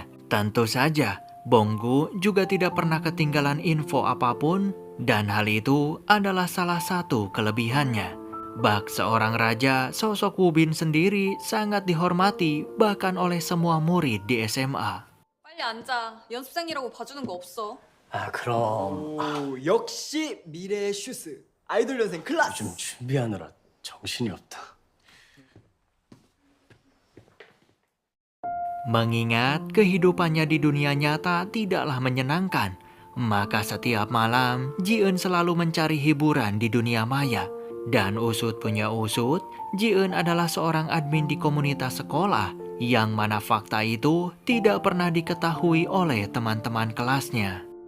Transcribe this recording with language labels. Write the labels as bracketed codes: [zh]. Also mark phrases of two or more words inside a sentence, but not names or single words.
[id] Tentu saja, Bonggu juga tidak pernah ketinggalan info apapun, dan hal itu adalah salah satu kelebihannya. Bak seorang raja, sosok Woo-bin sendiri sangat dihormati bahkan oleh semua murid di SMA. [ko] 빨리 앉아. 연습생이라고 봐주는 거 없어. 그럼 오, 역시 미래의 슈스 아이돌 연생 클라스. 요즘 준비하느라 정신이 없다. [id] Mengingat kehidupannya di dunia nyata tidaklah menyenangkan, maka setiap malam Ji-eun selalu mencari hiburan di dunia maya. Dan usut punya usut, Ji-eun adalah seorang admin di komunitas sekolah yang mana fakta itu tidak pernah diketahui oleh teman-teman kelasnya.